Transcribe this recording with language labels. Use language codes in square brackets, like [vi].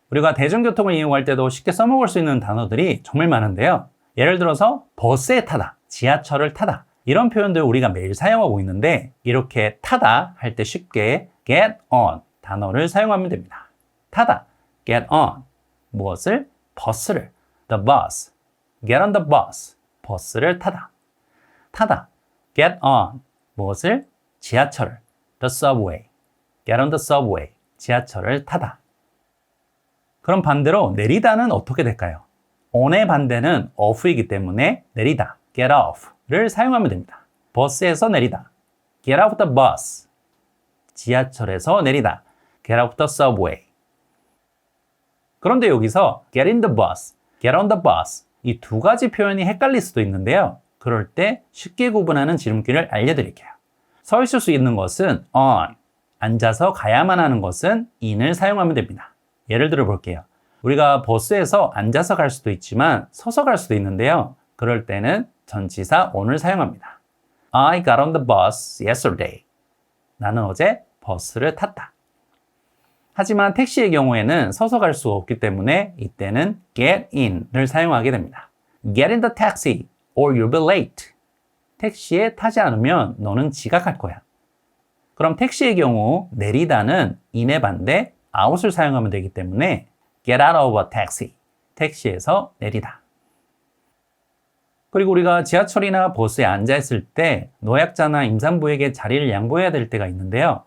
[ko] 우리가 대중교통을 이용할 때도 쉽게 써먹을 수 있는 단어들이 정말 많은데요. 예를 들어서 버스에 타다, 지하철을 타다 이런 표현들 우리가 매일 사용하고 있는데 이렇게 타다 할 때 쉽게 get on 단어를 사용하면 됩니다. 타다, get on 무엇을? 버스를 the bus, get on the bus 버스를 타다. 타다, get on 무엇을? 지하철을 the subway, get on the subway 지하철을 타다. 그럼 반대로 내리다는 어떻게 될까요? on의 반대는 off이기 때문에 내리다, get off 를 사용하면 됩니다. 버스에서 내리다, get off the bus. 지하철에서 내리다, get off the subway. 그런데 여기서 get in the bus, get on the bus 이 두 가지 표현이 헷갈릴 수도 있는데요. 그럴 때 쉽게 구분하는 지름길을 알려드릴게요. 서 있을 수 있는 것은 on, 앉아서 가야만 하는 것은 in을 사용하면 됩니다. 예를 들어 볼게요. 우리가 버스에서 앉아서 갈 수도 있지만 서서 갈 수도 있는데요. 그럴 때는 전치사 on을 사용합니다. [en] I got on the bus yesterday. [ko] 나는 어제 버스를 탔다. 하지만 택시의 경우에는 서서 갈 수 없기 때문에 이때는 get in 을 사용하게 됩니다. [en] Get in the taxi or you'll be late. [ko] 택시에 타지 않으면 너는 지각할 거야. 그럼 택시의 경우 내리다는 in의 반대 out을 사용하면 되기 때문에 get out of a taxi. 택시에서 내리다. 그리고 우리가 지하철이나 버스에 앉아있을 때 노약자나 임산부에게 자리를 양보해야 될 때가 있는데요.